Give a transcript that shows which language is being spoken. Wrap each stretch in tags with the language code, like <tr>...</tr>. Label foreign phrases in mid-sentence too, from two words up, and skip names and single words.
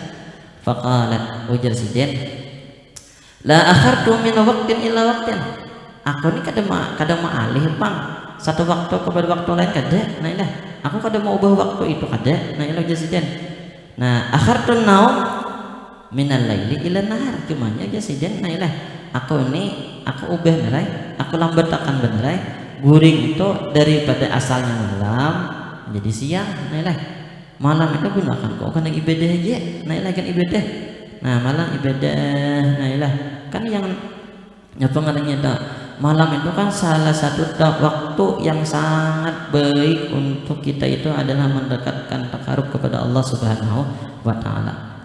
<ar>فقالت,</ar> <bjn>ujar Sidin,</bjn> <ar>لا أخرت من وقت إلى وقت.</ar> <bjn>Aku ini kada maalih bang satu waktu kepada waktu lain kada. Aku kada mau ubah waktu itu kada. Ujar Sidin. Nah,</bjn> <ar>أخرت النوم من الليل إلى النهار.</ar> <bjn>Cumanya aja Sidin. Aku ubah nerai, aku lambatkan benerai guring itu daripada asalnya malam jadi siang. Malam itu gunakan kok kan ibadah aja. Kan ibadah. Nah, malam ibadah.</bjn> <id>Kan yang pengarangnya tak, malam itu kan salah satu waktu yang sangat baik untuk kita itu adalah mendekatkan takarub kepada</id> <ar>الله سبحانه وتعالى.</ar>